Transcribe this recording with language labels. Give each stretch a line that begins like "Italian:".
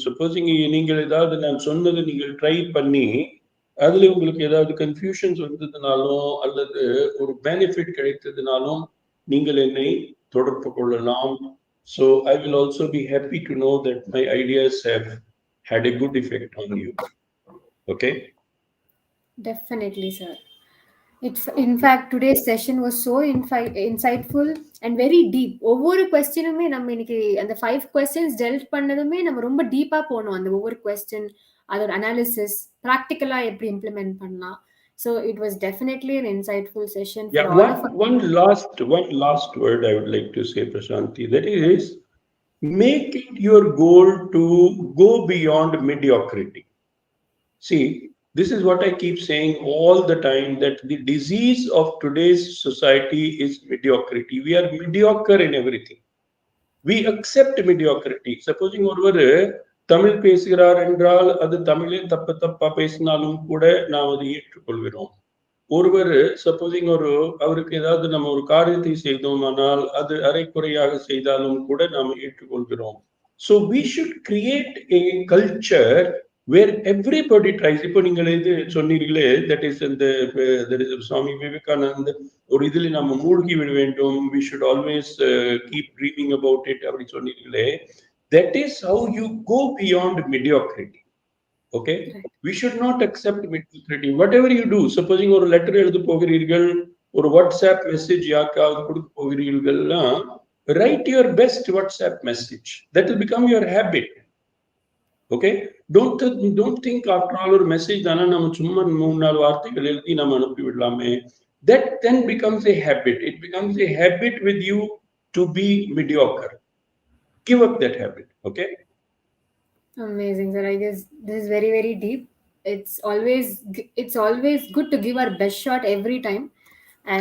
Tamil: Supposing நீங்கள் ஏதாவது நான் சொன்னது நீங்கள் ட்ரை பண்ணி அதுல உங்களுக்கு ஏதாவது கன்ஃபியூஷன்ஸ் வந்ததுனாலும் அல்லது ஒரு பெனிஃபிட் கிடைத்ததுனாலும் நீங்கள் என்னை தொடர்பு கொள்ளலாம்.
English: So I will also be happy to know that my ideas have had a good effect on you. Okay? Definitely, sir. In fact, today's session was so insightful and very deep.
Tamil: ஒவ்வொரு கொஸ்டினுமே நம்ம இன்னைக்கு அந்த 5
English: questions dealt
Tamil: பண்ணதுமே நம்ம ரொம்ப டீப்பா போனோம். அந்த ஒவ்வொரு question, அதோட அனாலிசிஸ், ப்ராக்டிக்கலா எப்படி இம்ப்ளிமெண்ட் பண்ணலாம்.
English: So it was definitely an insightful session for all of us. One last word I would like to say, Prashanti, that is, make it your goal to go beyond mediocrity. See, this is what I keep saying all the time, that the disease of today's society is mediocrity. We are mediocre in everything. We accept mediocrity.
Tamil: Supposing ஒருவர் தமிழ் பேசுகிறார் என்றால் அது தமிழில் தப்பா பேசினாலும் கூட நாம் அதை ஏற்றுக்கொள்கிறோம். ஒருவர் சப்போசிங் அவருக்கு ஏதாவது நம்ம ஒரு காரியத்தை செய்தோமானால் அது அரைக்குறையாக செய்தாலும் கூட நாம் ஏற்றுக்கொள்கிறோம்.
English: So we should create a culture where everybody tries.
Tamil: இப்போ நீங்கள் இது சொன்னீர்களே,
English: that is
Tamil: சுவாமி விவேகானந்த ஒரு இதில் நம்ம மூழ்கி விட வேண்டும்,
English: we should always keep dreaming about it
Tamil: அப்படி சொன்னீர்களே,
English: that is how you go beyond mediocrity. Okay, we should not accept mediocrity. Whatever you do, supposing
Tamil: ஒரு லெட்டர் எழுத போகிறீர்கள், ஒரு வாட்ஸ்அப் மெசேஜ் யாருக்காவது கொடுக்க போகிறீர்கள்னா,
English: write your best WhatsApp message. That will become your habit. Okay, don't think after all
Tamil: ஒரு message தானே நம்ம சும்மா 3-4 வார்த்தைகள் எழுதி நம்ம அனுப்பி விடலாமே.
English: That then becomes a habit. It becomes a habit with you to be mediocre. Give up that habit. Okay. Amazing, sir. I guess this is very, very deep. It's always good to give our best shot every time, and